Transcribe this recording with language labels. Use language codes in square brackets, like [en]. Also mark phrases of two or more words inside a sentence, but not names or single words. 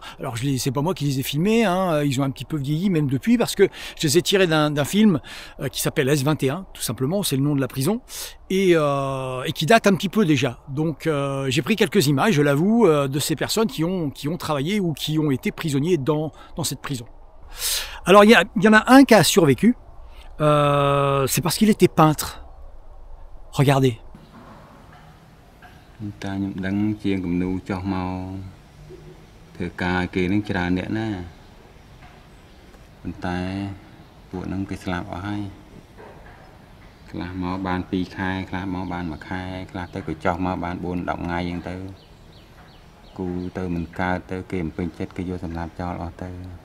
[fr] Alors, c'est pas moi qui les ai filmés, hein. Ils ont un petit peu vieilli même depuis, parce que je les ai tirés d'un film qui s'appelle S21, tout simplement, c'est le nom de la prison, et qui date un petit peu déjà. Donc, j'ai pris quelques images, je l'avoue, de ces personnes qui ont travaillé ou qui ont été prisonniers dans cette prison. Alors, il y en a un qui a survécu, c'est parce qu'il était peintre. Regardez. [km] តែខ្ញុំដឹងជាងគំនូចោះមកធ្វើការគេនឹងច្រើនអ្នកណាប៉ុន្តែពួកហ្នឹងគេស្លាប់អស់ហើយខ្លះមកបាន2ខែខ្លះមកបាន1ខែខ្លះទៅក៏ចោះមកបាន4 10ថ្ងៃអញ្ចឹងទៅគូទៅមិនកើតទៅគេមិនពេញចិត្តគេយកសម្លាប់ចោលអស់ទៅ